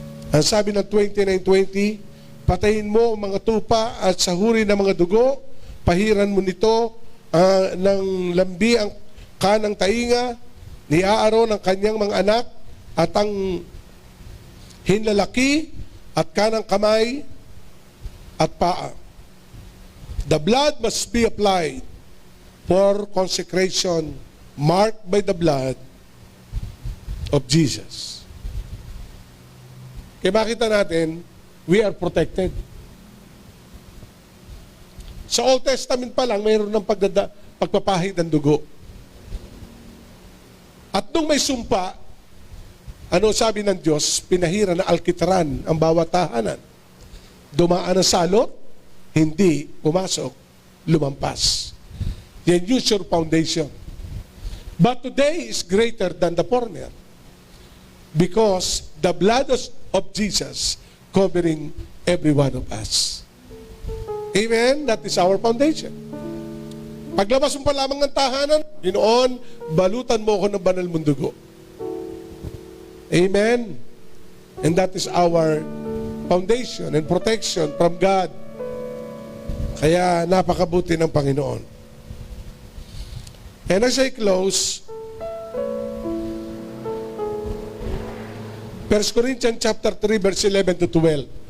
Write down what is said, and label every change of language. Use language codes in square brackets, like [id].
[tl] Ang sabi ng 29:20, patayin mo ang mga tupa at sahuri ng mga dugo, pahiran mo nito ng lambi ang kanang tainga ni Aaron ang kanyang mga anak at ang hinlalaki at kanang kamay at paa. [en] The blood must be applied for consecration, marked by the blood of Jesus. [tl] Kaya makita natin, [en] we are protected. [tl] Sa Old Testament pa lang, mayroon ng pagpapahid ng dugo. At nung may sumpa, ano sabi ng Diyos? Pinahira na alkitran ang bawat tahanan. Dumaan ang salot, hindi pumasok, lumampas. [en] Yan yung sure foundation. But today is greater than the former. Because the blood of Jesus covering every one of us. Amen? That is our foundation. [tl] Paglabas mo pa lamang ng tahanan, Ginoon, balutan mo ako ng banal mong dugo. [en] Amen? And that is our foundation and protection from God. [tl] Kaya napakabuti ng Panginoon. [en] And as I close, 1 Corinthians chapter 3, verse 11 to 12.